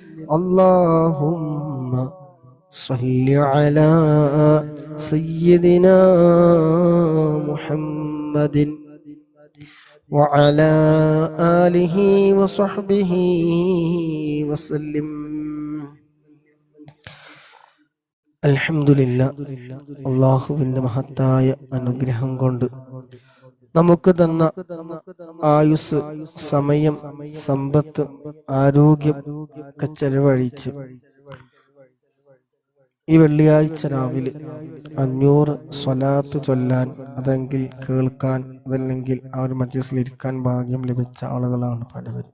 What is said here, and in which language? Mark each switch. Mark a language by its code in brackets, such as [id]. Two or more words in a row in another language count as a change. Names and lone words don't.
[ar] اللهم صل على سيدنا محمد وعلى آله وصحبه وسلم. الحمد لله, [ml] അല്ലാഹുവിന്റെ മഹത്തായ അനുഗ്രഹം കൊണ്ട് നമുക്ക് തന്ന ആയുസ്, സമയം, സമ്പത്ത്, ആരോഗ്യം ഒക്കെ ചെലവഴിച്ച് ഈ വെള്ളിയാഴ്ച രാവിലെ 500 സ്വലാത്ത് ചൊല്ലാൻ, അതെങ്കിൽ കേൾക്കാൻ, അതല്ലെങ്കിൽ ആ ഒരു മജ്ലിസിൽ ഇരിക്കാൻ ഭാഗ്യം ലഭിച്ച ആളുകളാണ് പലവരും.